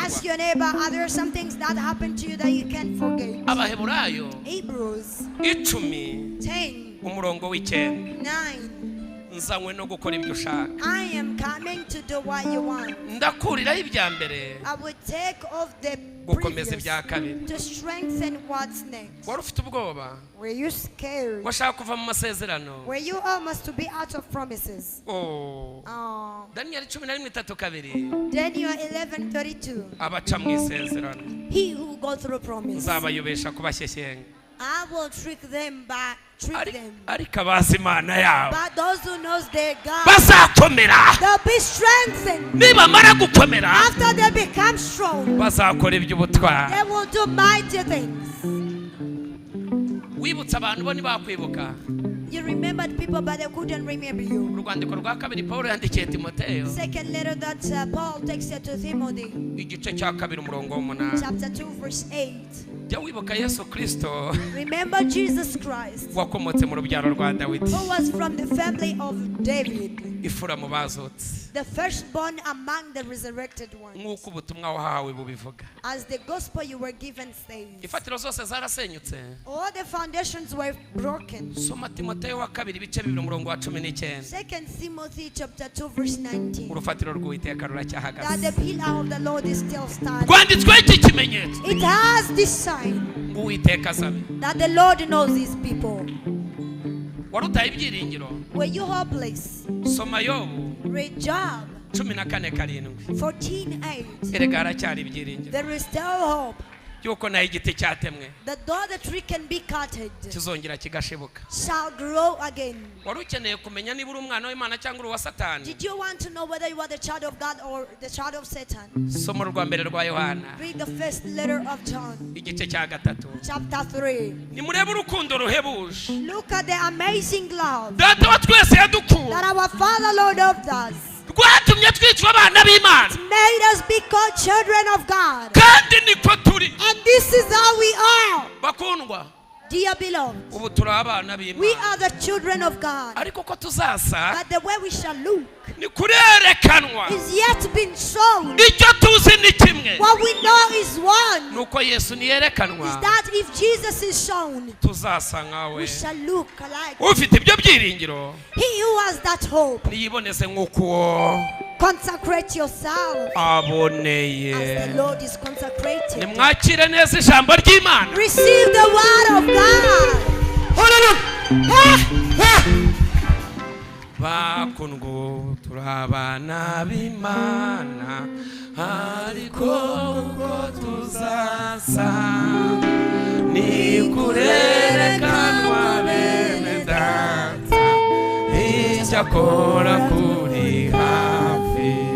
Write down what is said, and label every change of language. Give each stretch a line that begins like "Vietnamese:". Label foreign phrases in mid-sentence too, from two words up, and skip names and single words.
English: Ask your neighbor, are there some things that happened to you that you can't forget?
Kinyarwanda: abaheburayo
English: Hebrews 10 10:9.
Kinyarwanda: umurongo w'9 nzanywe no gukora ibyo ushaka
English: I am coming to do what you want.
Kinyarwanda: ndakuriraho ibya mbere
English: I will take off the
Kinyarwanda: gukomeza
English: previous
Kinyarwanda: ibya kabiri
English: to strengthen what's next.
Kinyarwanda: wari ufite ubwoba
English: Were you scared?
Kinyarwanda: washaka kuva mu masezerano
English: Were you almost to be out of promises? Oh. Oh.
Kinyarwanda: Daniyeli 11:3
English: Daniel 11:32.
Kinyarwanda: abaca mu isezerano
English: He who goes through promise,
Kinyarwanda: nzabayobesha kubashyeshyenga
English: I will trick them back, trick them.
Kinyarwanda: ariko abazi Imana yabo
English: But those who knows their God,
Kinyarwanda: bazakomera
English: they'll be strengthened.
Kinyarwanda: nibamara gukomera
English: After they become strong,
Kinyarwanda: bazakora iby'ubutwari
English: they will do mighty things.
Kinyarwanda: wibutsa abantu bo ntibakwibuka
English: You remembered people, but they couldn't remember you.
Kinyarwanda: urwandiko rwa kabiri Pawulo yandikiye Timoteyo
English: Second letter that Paul texted to Timothy,
Kinyarwanda: igice cya kabiri umurongo w'8
English: chapter 2, verse 8.
Kinyarwanda: jya wibuka Yesu Kristo
English: Remember Jesus Christ,
Kinyarwanda: wakomotse mu rubyaro rwa Dawidi
English: who was from the family of David,
Kinyarwanda: ifura mu bazutse
English: the firstborn among the resurrected ones.
Kinyarwanda: nk'uko ubutumwa wahawe bubivuga
English: As the gospel you were given says,
Kinyarwanda: ifatiro zose zarasenyutse
English: all the foundations were broken.
Kinyarwanda: soma Timoteyo wa kabiri ibice 2 umurongo wa 19
English: Second Timothy chapter 2, verse 19.
Kinyarwanda: urufatiro rw'Uwiteka
English: That
Kinyarwanda: ruracyahagaze
English: the pillar of the Lord is still standing.
Kinyarwanda: rwanditsweho iki kimenyetso
English: It has this sign
Kinyarwanda: ngo Uwiteka azabe
English: that the Lord knows his people.
Kinyarwanda: wari utaye ibyiringiro
English: Were you hopeless?
Kinyarwanda: soma Yobu
English: Read Job 14:7 14:8.
Kinyarwanda: erega haracyari ibyiringiro
English: There is still hope
Kinyarwanda: yuko naho igiti cyatemwe
English: that though the tree can be cutted,
Kinyarwanda: kizongera kigashibuka
English: shall grow again.
Kinyarwanda: wari ukeneye kumenya niba uri umwana w'Imana cyangwa uri uwa Satani
English: Did you want to know whether you are the child of God or the child of Satan?
Kinyarwanda: soma urwa mbere rwa Yohana
English: Read the first letter of John,
Kinyarwanda: igice cya 3
English: chapter 3.
Kinyarwanda: nimurebe urukundo ruhebuje
English: Look at the amazing love
Kinyarwanda: data wa twese yadukuye
English: that our Father Lord loved us,
Kinyarwanda: rwatumye twitwa abana b'Imana
English: made us be called children of God.
Kinyarwanda: kandi niko turi
English: And this is how we are.
Kinyarwanda: bakundwa
English: Dear beloved,
Kinyarwanda: ubu turi abana
English: we
Kinyarwanda: b'Imana
English: are the children of God.
Kinyarwanda: ariko ko tuzasa
English: But the way we shall look
Kinyarwanda: ni kurerekanwa
English: is yet been shown.
Kinyarwanda: icyo tuzi ni kimwe
English: What we know is one.
Kinyarwanda: nuko Yesu
English: Is
Kinyarwanda: niyerekanwa
English: that if Jesus is shown,
Kinyarwanda: tuzasa
English: we
Kinyarwanda: nkawe
English: shall look alike.
Kinyarwanda: ufite ibyo byiringiro
English: He who has that hope,
Kinyarwanda: niyiboneze nk'uko
English: consecrate yourself
Kinyarwanda: aboneye
English: as the Lord is consecrated.
Kinyarwanda: nimwakire neza ijambo ry'Imana
English: Receive the word of God.
Kinyarwanda: bakundwa turi abana b'Imana ariko ko tuzasa ni kurerekanwa bene data icyakora kuri hafi